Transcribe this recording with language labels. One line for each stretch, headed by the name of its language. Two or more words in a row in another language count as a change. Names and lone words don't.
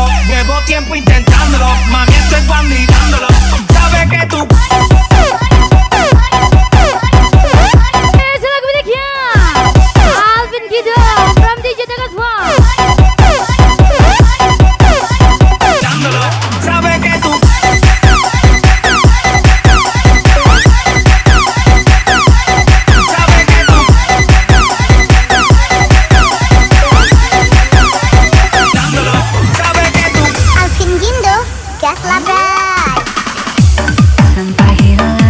Spanish: Llevo tiempo intentándolo. Mami, estoy mirándolo. Sabes que tú.
Indonesian: Lagu miliknya Alvin Gido from DJ dengan Swag.
Spanish: Dándolo. Sabes que tú. Sabes que tú. Dándolo. Sabes que tú.
Indonesian: Alvin Gindo, gas labrak. Sampai hilang